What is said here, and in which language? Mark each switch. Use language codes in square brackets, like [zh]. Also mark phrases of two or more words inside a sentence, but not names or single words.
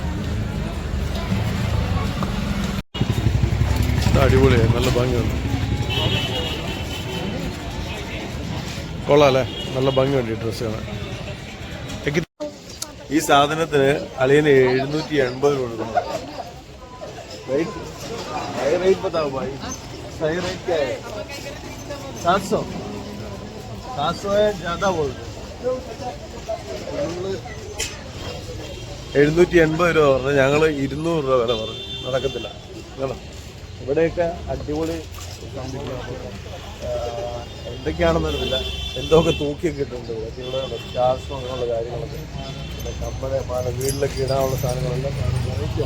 [ml] അടിപൊളിയായി, നല്ല ഭംഗിയുണ്ട്. കൊള്ളാം അല്ലേ, നല്ല ഭംഗിയുണ്ട് ഈ ഡ്രസ്സ് കാണാൻ. ഈ സാധനത്തിന് അളിയന് 780 കൊടുക്കുന്നു. [hi] റേറ്റ് बताओ भाई, सही रेट क्या है? 700 है, ज़्यादा बोल रहे 780 [ml] രൂപ പറഞ്ഞു. ഞങ്ങൾ 200 രൂപ വില പറഞ്ഞു. നടക്കത്തില്ല കേട്ടോ. ഇവിടെയൊക്കെ അടിപൊളി എന്തൊക്കെയാണെന്നറിയില്ല, എന്തൊക്കെ തൂക്കിയൊക്കെ ഇട്ടുണ്ട്. ഇവിടെ സ്റ്റാർസും അങ്ങനെയുള്ള കാര്യങ്ങളൊക്കെ, പിന്നെ കമ്മല മാല വീട്ടിലൊക്കെ ഇടാനുള്ള സാധനങ്ങളെല്ലാം വെറൈറ്റിയാണ്.